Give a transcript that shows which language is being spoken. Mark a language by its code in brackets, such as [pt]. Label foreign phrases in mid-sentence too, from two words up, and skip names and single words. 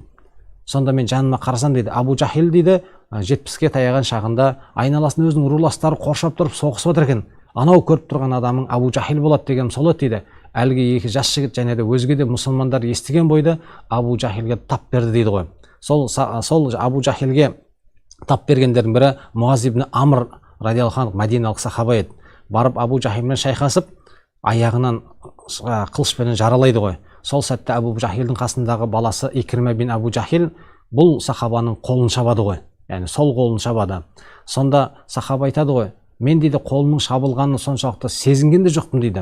[kk] Сонда мен жаныма қарасам дейді, Абу Жахил дейді 70-ке таяған шағында айналасын өзінің руластары қоршап тұрып соғысып отыр екен. Анау көріп тұрған адамың Абу Жахил болады деген сол еді дейді. Әлгі 2 жас жігіт және де өзге де мұсылмандар естіген бойда Абу Жахилге тап берді дейді ғой. Сол Абу Жахилге тап бергендердің бірі Муаз ибн Амр [ar] رضي الله عنه [kk] мәдиналық сахаба еді. Барып Абу Жахилмен шайқасып, аяғынан қылышпен жаралайды ғой. Сол сәтте Абу Жахилдің қасындағы баласы Икрима бин Абу Жахил бұл сахабаның қолын шабады ғой. Яғни сол қолын шабады. Сонда сахаба айтады ғой, мен дейді қолымның шабылғанын соншалықты сезінген де жоқпын дейді.